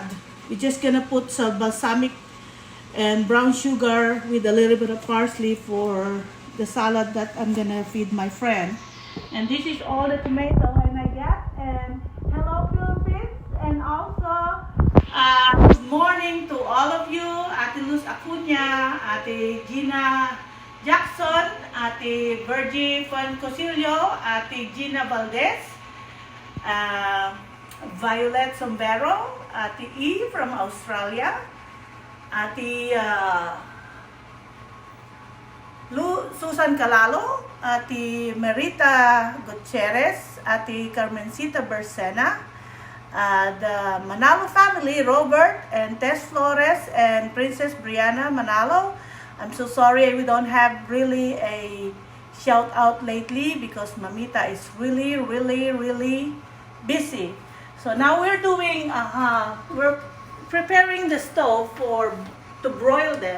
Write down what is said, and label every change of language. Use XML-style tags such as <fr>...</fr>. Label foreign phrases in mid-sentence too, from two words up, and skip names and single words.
<en>We're just gonna put some balsamic and brown sugar with a little bit of parsley for the salad that I'm gonna feed my friend. And this is all the tomato and I got. And hello Philippines, and also good morning to all of you. Ate Luz Acuña, Ate Gina Jackson, Ate Virgie Foncosillo, Ate Gina Valdez, Violet Sombero, Ate E from Australia, Ate Susan Calalo, Ate Merita Gutierrez, Ate Carmencita Bersena, the Manalo family, Robert and Tess Flores and Princess Brianna Manalo. I'm so sorry we don't have really a shout out lately because Mamita is really busy. So now we're doing, we're preparing the stove to broil them.</en>